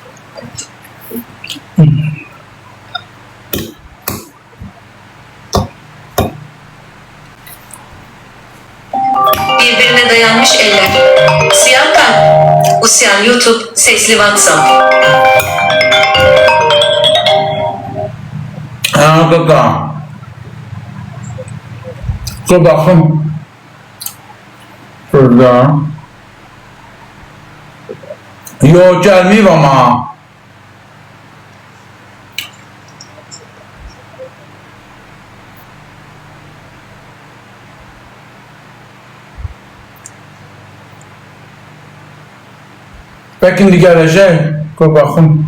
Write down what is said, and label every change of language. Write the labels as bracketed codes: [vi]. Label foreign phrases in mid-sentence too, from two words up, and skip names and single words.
[tr] Birbirine dayanmış eller. Siyah kalp. Usyan YouTube, sesli WhatsApp. Ha, da. [az] Dur baxım. Burada. Yox, gəlməyib ama. Bəlkə indi gələcək. Qoy baxım.